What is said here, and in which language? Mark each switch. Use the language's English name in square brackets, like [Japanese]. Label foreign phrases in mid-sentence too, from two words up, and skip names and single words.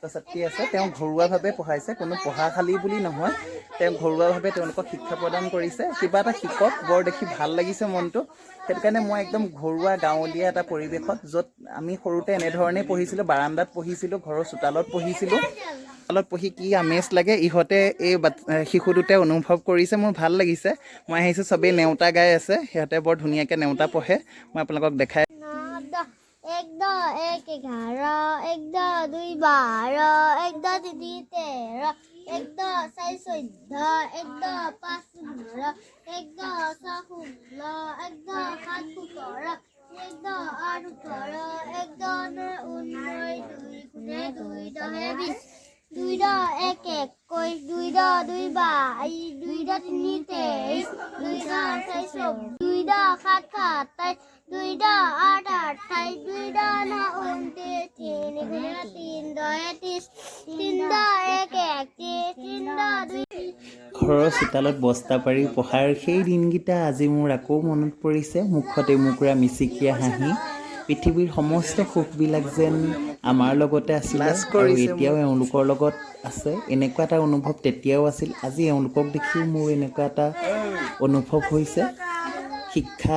[Assamese] ছাত্ৰী আছে তেওঁ ঘৰুৱাভাৱে পঢ়াইছে কোনো পঢ়াশালী বুলি নহয় তেওঁ ঘৰুৱাভাৱে তেওঁলোকক শিক্ষা প্ৰদান কৰিছে কিবা এটা শিকক বৰ দেখি ভাল লাগিছে মনটো সেইটো কাৰণে মই একদম ঘৰুৱা গাঁৱলীয়া এটা পৰিৱেশত য'ত আমি সৰুতে এনেধৰণেই পঢ়িছিলোঁ বাৰান্দাত পঢ়িছিলোঁ ঘৰৰ চোতালত পঢ়িছিলোঁ পঢ়ি কি আমেজ লাগে ইহঁতে এই শিশু দুটাই অনুভৱ কৰিছে মোৰ ভাল লাগিছে মই আহিছোঁ চবেই নেওতা গাই আছে সিহঁতে বৰ ধুনীয়াকৈ নেওতা পঢ়ে মই আপোনালোকক দেখাই [Hindi] एक दो एक 11 एक दो 2 12 एक दो 3 13 एक दो 4 14 एक दो 5 15 एक दो 6 16 एक दो 7 17 एक दो 8 18 एक दो 9 19 2 10 20 2 दो 1 21 2 दो 2 22 2 दो 3 23 2 दो 4 14 2 दो 7 27 2 दो 8 28 2 दो 9 29 3 दो 30 3 दो 1 31 3 दो 2 [Assamese] ঘৰৰ চোতালত বস্তা পাৰি পঢ়াৰ সেই দিনকেইটা আজি মোৰ আকৌ মনত পৰিছে মুখতে মুকুৰা মিচিকিয়া হাঁহি পৃথিৱীৰ সমস্ত সুখবিলাক যেন আমাৰ লগতে আছিল আৰু এতিয়াও এওঁলোকৰ লগত আছে এনেকুৱা এটা অনুভৱ তেতিয়াও আছিল আজি এওঁলোকক দেখিও মোৰ এনেকুৱা এটা অনুভৱ হৈছে শিক্ষা